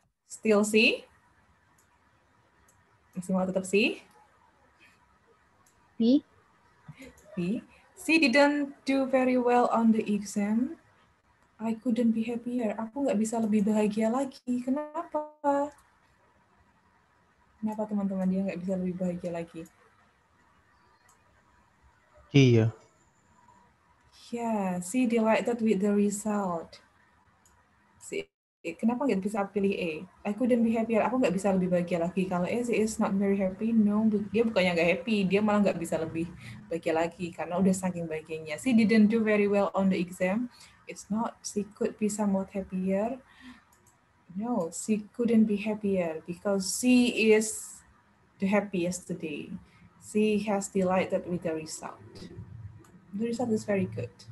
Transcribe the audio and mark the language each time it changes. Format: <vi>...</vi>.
<en>Still C?</en> <id>Masih mau tetap C?</id> <en>B. B. She didn't do very well on the exam. I couldn't be happier.</en> <id>Aku nggak bisa lebih bahagia lagi. Kenapa? Kenapa teman-teman dia nggak bisa lebih bahagia lagi? Iya.</id> <en>Yeah, she delighted with the result.</en> <id>Kenapa nggak bisa pilih A?</id> <en>I couldn't be happier.</en> <id>Aku nggak bisa lebih bahagia lagi. Kalau A,</id> <en>she is not very happy.</en> <id>No, dia bukannya nggak happy. Dia malah nggak bisa lebih bahagia lagi karena udah saking bahagianya.</id> <en>She didn't do very well on the exam. It's not. She could be somewhat happier. No, she couldn't be happier because she is the happiest today. She has delighted with the result. The result is very good.</en>